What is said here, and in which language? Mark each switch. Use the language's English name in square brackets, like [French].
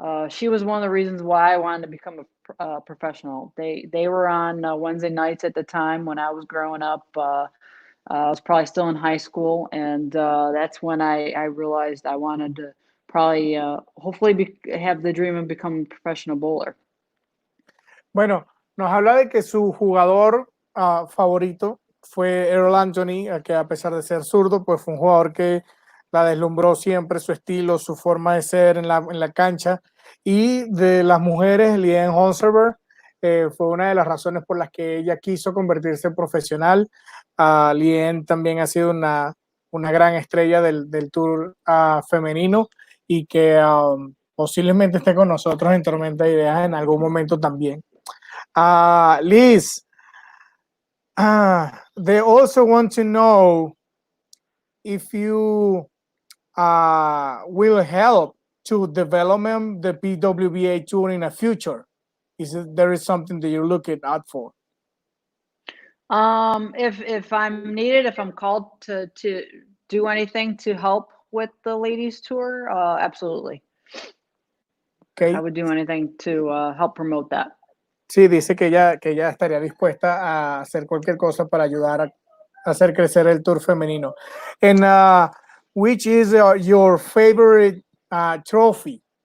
[English] She was one of the reasons why I wanted to become a professional. They were on Wednesday nights at the time when I was growing up. I was probably still in high school, and that's when I realized I wanted to probably hopefully have the dream of becoming a professional bowler. [Spanish] Bueno, nos habla de que su jugador favorito fue Earl Anthony, que a pesar de ser zurdo, pues fue un jugador que la deslumbró siempre, su estilo, su forma de ser en la cancha. Y de las mujeres, Leanne Hulsenberg fue una de las razones por las que ella quiso convertirse en profesional. Leanne también ha sido una gran estrella del tour femenino y que posiblemente esté con nosotros en Tormenta de Ideas en algún momento también. [English] Liz, they also want to know if you will help to develop the PWBA tour in the future. There is something that you're looking out for? If I'm needed, if I'm called to do anything to help with the ladies tour, absolutely. Okay. I would do anything to help promote that. [Spanish] Sí, dice que ella estaría dispuesta a hacer cualquier cosa para ayudar a hacer crecer el tour femenino. [English] And which is your favorite trophy